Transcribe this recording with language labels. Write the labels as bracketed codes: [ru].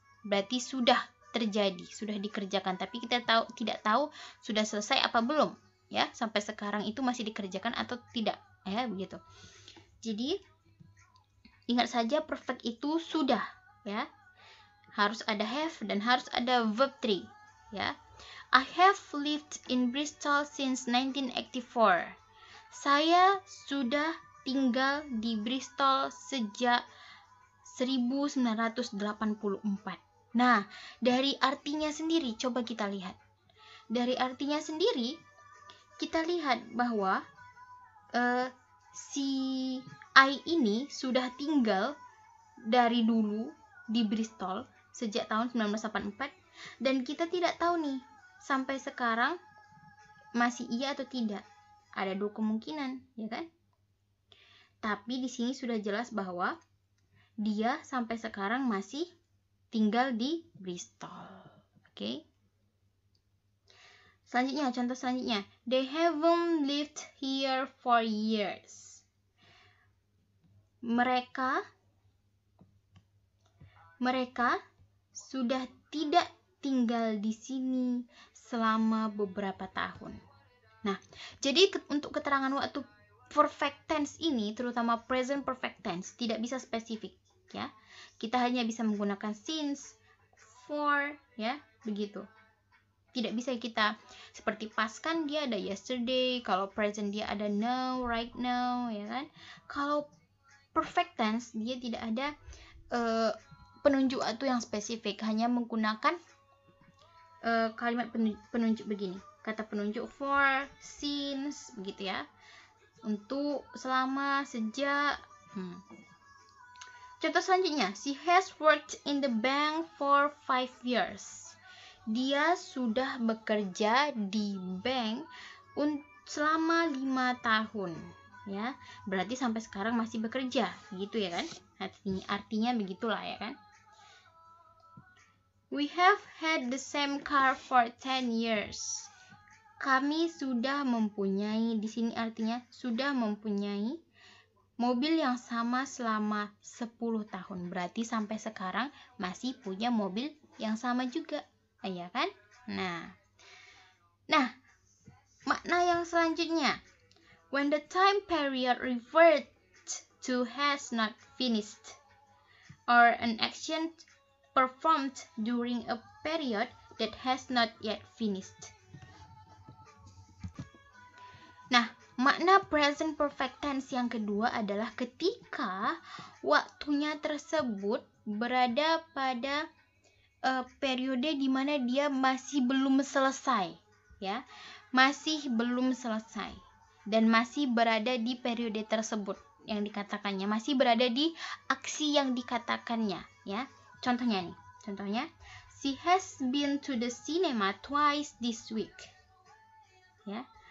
[id] Berarti sudah terjadi, sudah dikerjakan. Tapi kita tidak tahu sudah selesai apa belum. Ya, sampai sekarang itu masih dikerjakan atau tidak, ya, begitu. Jadi ingat saja perfect itu sudah, ya. Harus ada have dan harus ada verb 3, ya. [en] I have lived in Bristol since 1984. [id] Saya sudah tinggal di Bristol sejak 1984. Nah, dari artinya sendiri coba kita lihat. Dari artinya sendiri kita lihat bahwa si I ini sudah tinggal dari dulu di Bristol sejak tahun 1984 dan kita tidak tahu nih sampai sekarang masih iya atau tidak. Ada 2 kemungkinan, ya kan? Tapi di sini sudah jelas bahwa dia sampai sekarang masih tinggal di Bristol. Oke? Selanjutnya, contoh selanjutnya. [en] They haven't lived here for years. [id] Mereka sudah tidak tinggal di sini selama beberapa tahun. Nah, jadi untuk keterangan waktu perfect tense ini, terutama present perfect tense, tidak bisa spesifik, ya. Kita hanya bisa menggunakan since, for, ya, begitu. Tidak bisa kita seperti past kan dia ada yesterday, kalau present dia ada now, right now, ya kan. Kalau perfect tense dia tidak ada penunjuk waktu yang spesifik, hanya menggunakan kalimat penunjuk begini. kata penunjuk for, since, begitu ya. Untuk, selama, sejak. Contoh selanjutnya, [en] she has worked in the bank for 5 years. [id] Dia sudah bekerja di bank selama 5 tahun. Ya, berarti sampai sekarang masih bekerja, gitu ya kan? Artinya begitulah ya kan? We have had the same car for 10 years. Kami sudah mempunyai, di sini artinya sudah mempunyai mobil yang sama selama 10 tahun. Berarti sampai sekarang masih punya mobil yang sama juga, ya kan? Nah, makna yang selanjutnya, [en] when the time period reverts to has not finished, or an action performed during a period that has not yet finished. [id] Nah, makna present perfect tense yang kedua adalah ketika waktunya tersebut berada pada periode di mana dia masih belum selesai, ya, masih belum selesai dan masih berada di periode tersebut yang dikatakannya, masih berada di aksi yang dikatakannya, ya. Contohnya, [en] she has been to the cinema twice this week, ya.